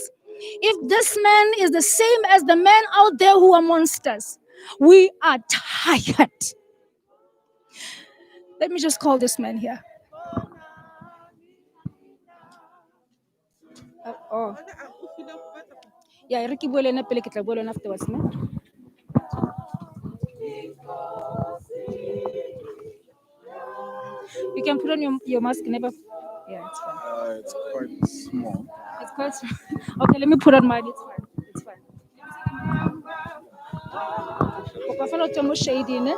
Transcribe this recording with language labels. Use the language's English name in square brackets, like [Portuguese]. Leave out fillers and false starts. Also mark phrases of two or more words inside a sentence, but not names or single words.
[English] If this man is the same as the men out there who are monsters, we are tired. Let me just call this man here. Oh. Yeah, [Southern Sotho] re ke bua le ena pele ke tla bua le wena afterwards, ne? [English] You can put on your mask, never. Yeah, it's fine. It's quite small. It's quite. Okay, let me put on mine. It's fine. It's fine. Okay, follow Tomo shady, ne?